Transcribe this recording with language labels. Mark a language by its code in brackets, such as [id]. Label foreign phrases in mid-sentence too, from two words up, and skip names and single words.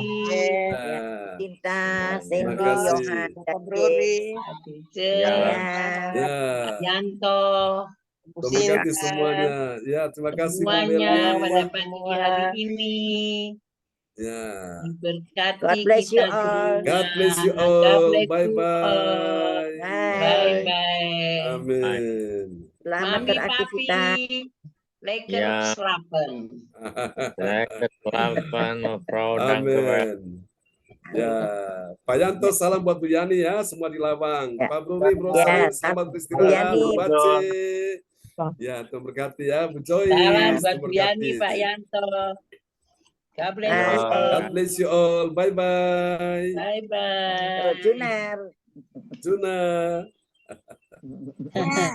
[id] Ya. Cinta, Terima Cindy, kasih. Yohan, Bapak dan Bruri, Atice, Ya. Ya. Yanto, Bu Tuhan berkati Sinta, semuanya. Ya, terima kasih Bu semuanya Meli. pada pagi hari ini. Ya. Diberkati [en] God bless you [id] kita [en] all. [id] semua. [en] God bless you God all. bless Bye you all. bye. Bye-bye. [id] Amin. Selamat Mami beraktivitas. Papi, [nl] lekker [id] Ya. [nl] slapen. Lekker slapen, mevrouw. Dank u wel. [id] Amin. Ya, Pak Yanto salam buat Bu Yani ya, semua di Lawang. Ya. Pak Bruri, Bro Ya, Salim, salam selamat Bu beristirahat. Yani. Bu Bace. Ya, Tuhan berkati ya. Bu Joyce, Salam buat Tuhan Bu Yani, berkati. Pak Yanto. [en] God bless Bye. you all. God bless you all. Bye-bye. Bye-bye. Junar. Juna.